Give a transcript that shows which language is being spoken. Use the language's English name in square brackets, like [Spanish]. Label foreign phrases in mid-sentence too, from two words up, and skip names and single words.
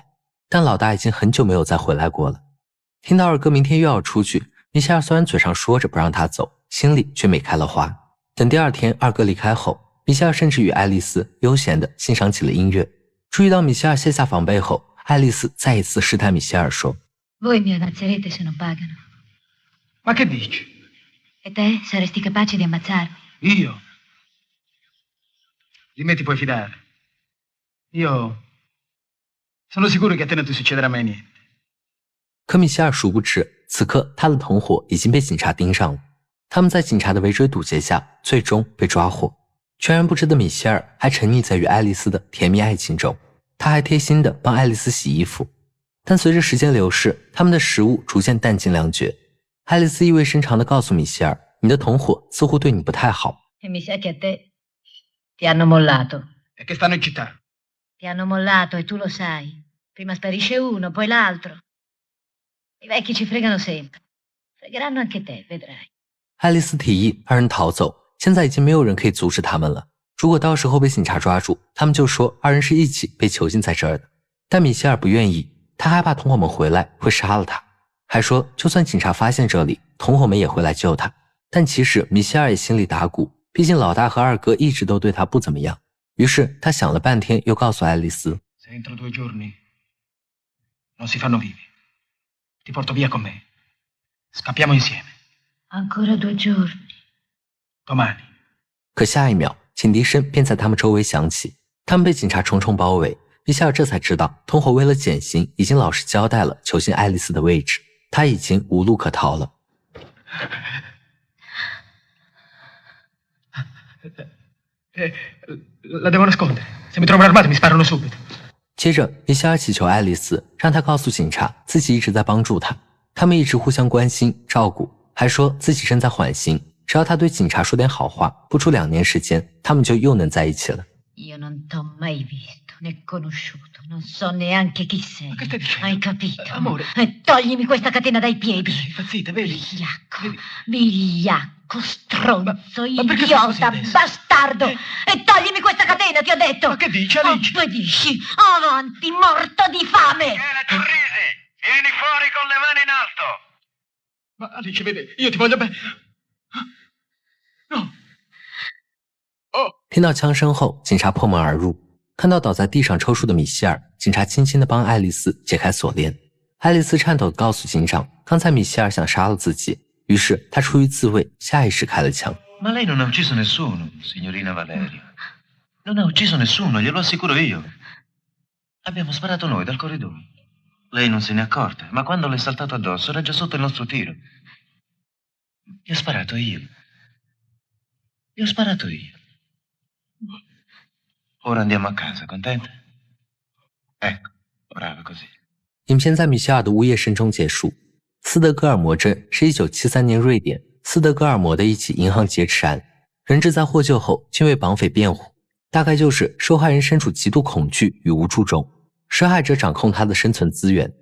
[Chinese] 但老大已经很久没有再回来过了。听到二哥明天又要出去，米歇尔虽然嘴上说着不让他走，心里却美开了花。等第二天二哥离开后，米歇尔甚至与爱丽丝悠闲地欣赏起了音乐。注意到米歇尔卸下防备后，爱丽丝再一次试探米歇尔说 [Italian] Voi mi ammazzerete se non pagano. Ma che dici? E te saresti capace di ammazzarmi? Io? Di me ti puoi fidare. Io sono sicuro che a te non ti succederà mai niente. [Chinese] 可米歇尔殊不知，此刻他的同伙已经被警察盯上了。他们在警察的围追堵截下，最终被抓获。全然不知的米歇尔还沉溺在与爱丽丝的甜蜜爱情中，他还贴心地帮爱丽丝洗衣服。但随着时间流逝，他们的食物逐渐淡尽粮绝。爱丽丝意味深长地告诉米歇尔，你的同伙似乎对你不太好。 [Italian] E mi sa che a te ti hanno mollato. E che stanno in città. Ti hanno mollato e tu lo sai. Prima sparisce uno, poi l'altro. I vecchi ci fregano sempre. Fregheranno anche te, vedrai. [Chinese] 爱丽丝提议二人逃走，现在已经没有人可以阻止他们了。如果到时候被警察抓住，他们就说二人是一起被囚禁在这儿的。但米歇尔不愿意，他害怕同伙们回来会杀了他，还说就算警察发现这里，同伙们也会来救他。但其实米歇尔也心里打鼓，毕竟老大和二哥一直都对他不怎么样。于是他想了半天，又告诉爱丽丝 [Italian] Se entro 2 giorni non si fanno vivi. Ti porto via con me. Scappiamo insieme. Ancora 2 giorni. Domani. [Chinese] 可下一秒，警笛声便在他们周围响起，他们被警察重重包围。米歇尔这才知道，同伙为了减刑，已经老实交代了囚禁爱丽丝的位置，他已经无路可逃了。 [Italian] La devo nascondere. Se mi trovano armati mi sparano subito. [Chinese] 接着，米歇尔祈求爱丽丝，让她告诉警察自己一直在帮助她，他们一直互相关心照顾，还说自己正在缓刑，只要他对警察说点好话，不出2年时间，他们就又能在一起了。 [Italian] Io non t'ho mai visto né conosciuto, non so neanche chi sei. Ma che stai dicendo? Hai capito? Amore. E toglimi questa catena dai piedi. Sei impazzita, vedi? Vigliacco, Vedi? vigliacco, stronzo, ma perché fai così idiota, adesso? bastardo! E toglimi questa catena, ti ho detto! Ma che dici, Alice? Obbedisci! Avanti, morto di fame! Michele Turrisi, vieni fuori con le mani in alto. Ma Alice, vedi, io ti voglio bene. No. Oh. [Chinese] 听到枪声后，警察破门而入，看到倒在地上抽搐的米歇尔，警察轻轻地帮爱丽丝解开锁链。爱丽丝颤抖地告诉警长，刚才米歇尔想杀了自己，于是他出于自卫，下意识开了枪。 [Italian] Ma lei non ha ucciso nessuno, signorina Valeria. Non ha ucciso nessuno, glielo assicuro io. Abbiamo sparato noi dal corridoio. Lei non se n'è accorta, ma quando le è saltato addosso era già sotto il nostro tiro. Gli ho sparato io. Gli ho sparato io. Ora andiamo a casa, contenta? Ecco, brava così. [Chinese] 影片在米歇尔的呜咽声中结束。斯德哥尔摩镇是1973年瑞典斯德哥尔摩的一起银行劫持案，人质在获救后均为绑匪辩护，大概就是受害人身处极度恐惧与无助中，施害者掌控他的生存资源。